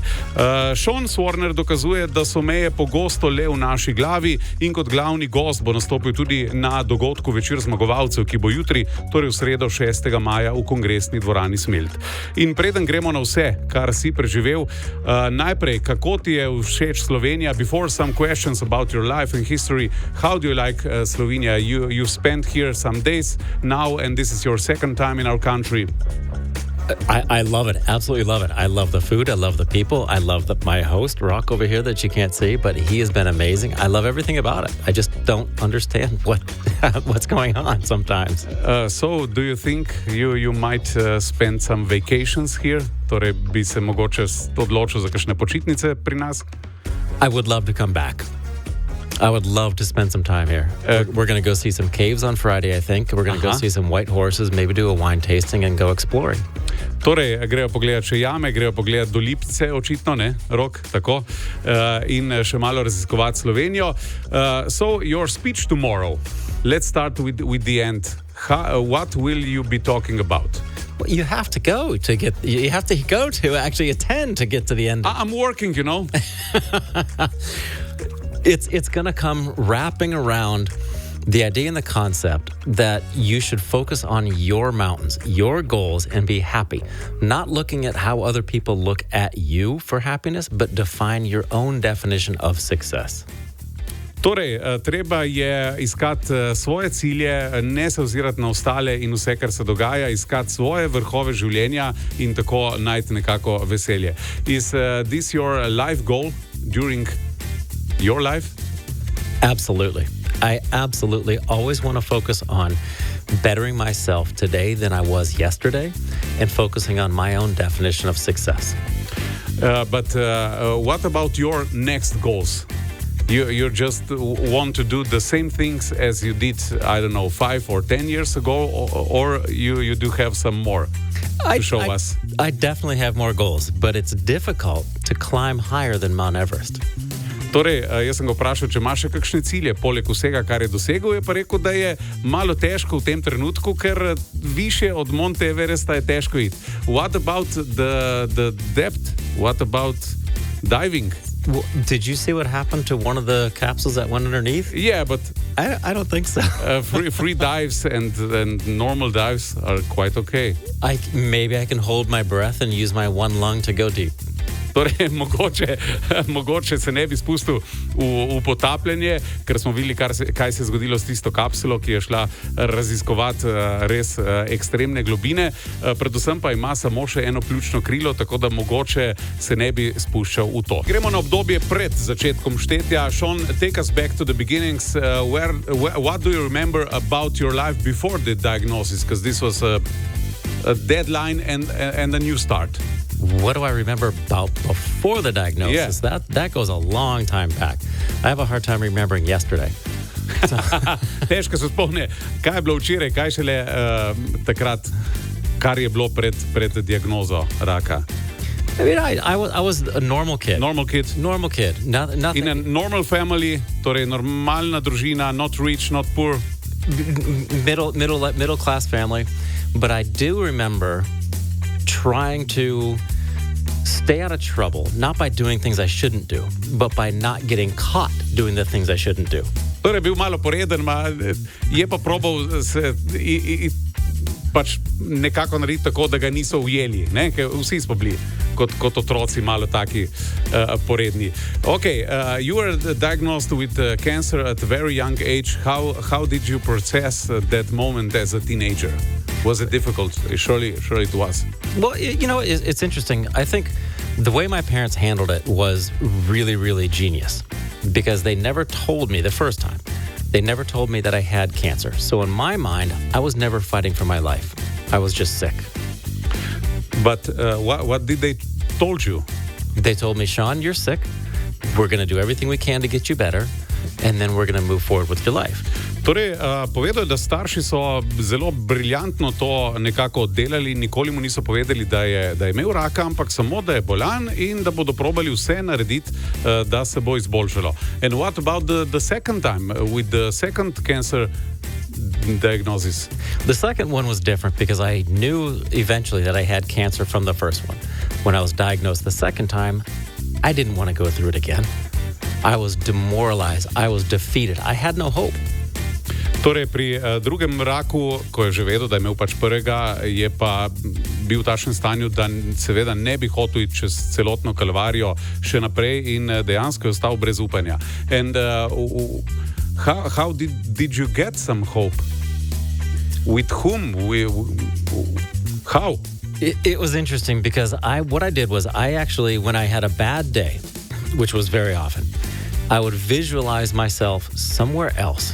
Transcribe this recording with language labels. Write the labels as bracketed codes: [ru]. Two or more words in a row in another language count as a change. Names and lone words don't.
[sl] Sean Swarner dokazuje, da so meje pogosto le v naši glavi, in kot glavni gost bo nastopil tudi na dogodku Večer zmagovalcev, ki bo jutri, torej v sredo 6. maja v kongresni dvorani Smelt. In preden gremo na vse, kar si preživel, najprej, kako ti je všeč Slovenija? [en] Before some questions about your life and history, how do you like Slovenia? You've spent here some days now, and this is your second time in our country. I love it. Absolutely love it. I love the food. I love the people. I love my host, Rock, over here that you can't see, but he has been amazing. I love everything about it. I just don't understand what's going on sometimes. So, do you think you might spend some vacations here? [sl] Torej, bi se mogoče odločil za kakšne počitnice pri nas? [en] I would love to come back. I would love to spend some time here. We're going to go see some caves on Friday, I think. We're going to go see some white horses, maybe do a wine tasting and go exploring. [sl] Torej, grejo pogledati še jame, grejo pogledati do Lipce, očitno, ne, Rok, tako, in še malo raziskovati Slovenijo. [en] So, your speech tomorrow, let's start with the end. What will you be talking about? Well, you have to go to actually attend to get to the end. I'm working, you know. It's going to come wrapping around the idea and the concept that you should focus on your mountains, your goals, and be happy. Not looking at how other people look at you for happiness, but define your own definition of success. [sl] Torej, treba je iskati svoje cilje, ne se ozirati na ostale in vse, kar se dogaja, iskati svoje vrhove življenja in tako najti nekako veselje. [en] Is this your life goal during your life? Absolutely. I absolutely always want to focus on bettering myself today than I was yesterday and focusing on my own definition of success. But what about your next goals? You just want to do the same things as you did, I don't know, 5 or 10 years ago, or you do have some more to show us? I definitely have more goals, but it's difficult to climb higher than Mount Everest. [sl] Torej, jaz sem ga vprašal, če ima še kakšne cilje, poleg vsega, kar je dosegel, je pa rekel, da je malo težko v tem trenutku, ker više od Monte Everesta je težko iti. [en] What about the depth? What about diving? Well, did you see what happened to one of the capsules that went underneath? Yeah, but I don't think so. Free dives and normal dives are quite okay. Maybe I can hold my breath and use my one lung to go deep. [sl] Torej, mogoče se ne bi spustil v potapljanje, ker smo videli, kaj se je zgodilo s tisto kapsulo, ki je šla raziskovati res ekstremne globine. Predvsem pa ima samo še eno pljučno krilo, tako da mogoče se ne bi spuščal v to. Gremo na obdobje pred začetkom štetja. [en] Sean, take us back to the beginnings. What do you remember about your life before the diagnosis? Because this was a deadline and a new start. What do I remember about before the diagnosis? Yeah. That goes a long time back. I have a hard time remembering yesterday. [sl] Težko se spomni, kaj je bilo včeraj, kaj šele takrat, kar je bilo pred diagnozo raka. [en] I mean, I was a normal kid. Normal kid. Normal kid. Nothing. In a normal family, [sl] torej normalna družina, [en] not rich, not poor. Middle class family. But I do remember trying to stay out of trouble, not by doing things I shouldn't do, but by not getting caught doing the things I shouldn't do. [sl] Torej, bil malo poreden, je pa probal pač nekako narediti tako, da ga niso ujeli, ne? Ker vsi smo bili kot otroci malo taki poredni. [en] Okay, you were diagnosed with cancer at a very young age. How did you process that moment as a teenager? Was it difficult? Surely it was. Well, it's interesting. I think the way my parents handled it was really, really genius because they never told me the first time. They never told me that I had cancer. So in my mind, I was never fighting for my life. I was just sick. But what did they told you? They told me, Sean, you're sick. We're going to do everything we can to get you better. And then we're going to move forward with your life. [sl] Torej, povedal, da starši so zelo briljantno to nekako oddelali, nikoli mu niso povedali, da je imel raka, ampak samo, da je bolan in da bodo probali vse narediti, da se bo izboljšalo. [en] And what about the second time, with the second cancer diagnosis? The second one was different because I knew eventually that I had cancer from the first one. When I was diagnosed the second time, I didn't want to go through it again. I was demoralized. I was defeated. I had no hope. [sl] Torej, pri drugem raku, ko je že vedel, da je imel pač prvega, je pa bil v takšnem stanju, da seveda ne bi hotel iti čez celotno kalvarijo še naprej in dejansko je ostal brez upanja. [en] And how did you get some hope? With whom? How? It was interesting because what I did was I actually, when I had a bad day, which was very often, I would visualize myself somewhere else.